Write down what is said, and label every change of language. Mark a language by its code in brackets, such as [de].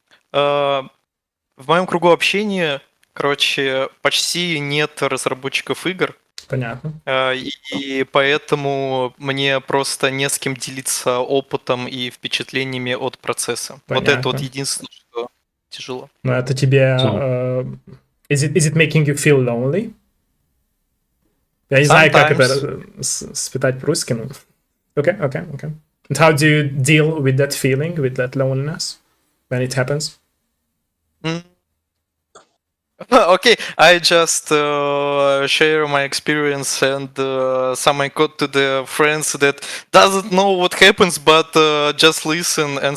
[ru] В моем кругу общения, короче, почти нет разработчиков игр. Понятно. И поэтому мне просто не с кем делиться опытом и впечатлениями от процесса. Понятно. Вот это вот единственное, что тяжело. Но это тебе... [en] Is it making you feel lonely? [ru] Я не знаю, как это спитать по-русски, но... [en] Okay. And how do you deal with that feeling, with that loneliness, when it happens? Okay, I just share my experience and some I got to the friends that doesn't know what happens, but just listen and